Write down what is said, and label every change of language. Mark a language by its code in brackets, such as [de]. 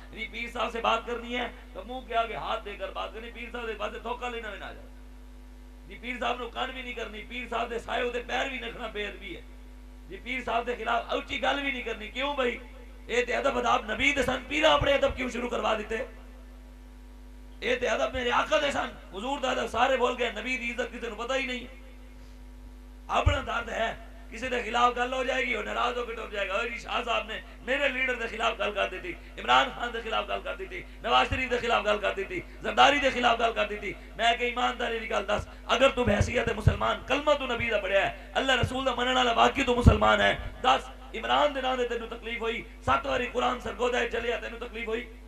[ur] یعنی پیر صاحب سے بات کرنی ہے تو منہ کے آگے ہاتھ دے کر بات کرنی. پیر صاحب سے بات دھوکہ لینا بھی نہ جائے. [pa] جی پیر صاحب نو کان بھی نہیں کرنی, پیر صاحب دے سائے تے پیر بھی رکھنا بے ادبی ہے. جی پیر صاحب دے خلاف اونچی گل بھی نہیں کرنی. کیوں بھائی اے تے ادب اداب نبی دے سن, پیر اپنے ادب کیوں شروع کروا دیتے؟ اے تے ادب میرے آقا دے سن, حضور دا ادب سارے بول گئے, نبی دی عزت کسی نو پتہ ہی نہیں. اپنا درد ہے, کسی دے خلاف گل ہو جائے گی اور ناراض ہو کے ٹر جائے گا. اور شاہ صاحب نے میرے لیڈر دے خلاف گل کر دی تھی, عمران خان دے خلاف گل کر دی تھی, نواز شریف دے خلاف گل کر دی تھی, زرداری دے خلاف گل کر دی تھی. میں کہ ایمانداری دی گل دس, اگر تو بحیثیت مسلمان کلمہ تو نبی دا پڑھیا ہے, اللہ رسول دا منن والا واقعی تو مسلمان ہے, دس عمران دے نام دے تینوں تکلیف ہوئی, 7 واری قرآن سرگودا چلیا تینوں تکلیف ہوئی؟